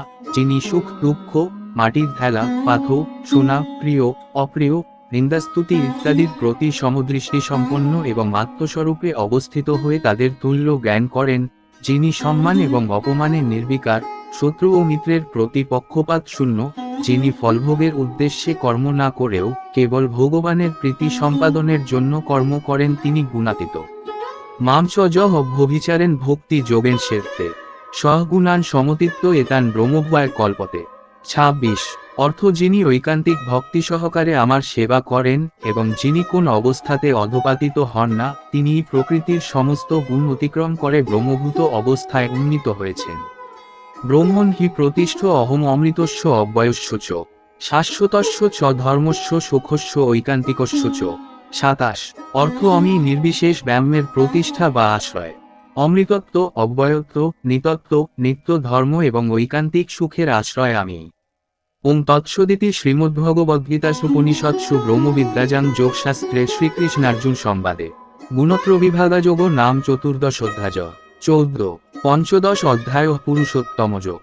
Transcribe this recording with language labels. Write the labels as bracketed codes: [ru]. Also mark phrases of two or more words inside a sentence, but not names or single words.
[bn] যিনি সুখ দুঃখ মাটির ঢেলা পাথর সোনা প্রিয় অপ্রিয় নিন্দাস্তুতি ইত্যাদির প্রতি সমদৃষ্টি সম্পন্ন এবং আত্মস্বরূপে অবস্থিত হয়ে তাদের তুল্য জ্ঞান করেন, যিনি সম্মান এবং অপমানে নির্বিকার, শত্রু ও মিত্রের প্রতি পক্ষপাত শূন্য, যিনি ফলভোগের উদ্দেশ্যে কর্ম না করেও কেবল ভগবানের প্রীতি সম্পাদনের জন্য কর্ম করেন, তিনি গুণাতীত। [sa] মামচ যহ ভবিচারেন ভক্তি যোগেন সেবতে সহগুণান সমতিত্ব এতান ব্রহ্মভয় কল্পতে। [bn] 26 অর্থ যিনি ঐকান্তিক ভক্তি সহকারে আমার সেবা করেন এবং যিনি কোন অবস্থাতে অধপাতিত হন না, তিনি প্রকৃতির সমস্ত গুণ অতিক্রম করে ব্রহ্মভূত অবস্থায় উন্নীত হয়েছেন। [sa] ব্রহ্মণ হি প্রতিষ্ঠ অহম অমৃতস্য অব্যয়স্য চ শাশ্বতস্য চ ধর্মস্য সুখস্য ঐকান্তিকস্য চ। [bn] 27 অর্থ আমি নির্বিশেষ ব্যায়ামের প্রতিষ্ঠা বা আশ্রয়, অমৃতত্ব অব্যয়ত্ব নিতত্ব নিত্য ধর্ম এবং ঐকান্তিক সুখের আশ্রয় আমি। [sa] ওং তৎসদিতি শ্রীমদ্ভগবদ্গীতাসুপনিষৎসু ব্রহ্মবিদ্যাজাং যোগশাস্ত্রে শ্রীকৃষ্ণার্জুন সংবাদে গুণত্র বিভাগযোগ নাম চতুর্দশ অধ্যায় 14 পঞ্চদশ অধ্যায় পুরুষোত্তমযোগ।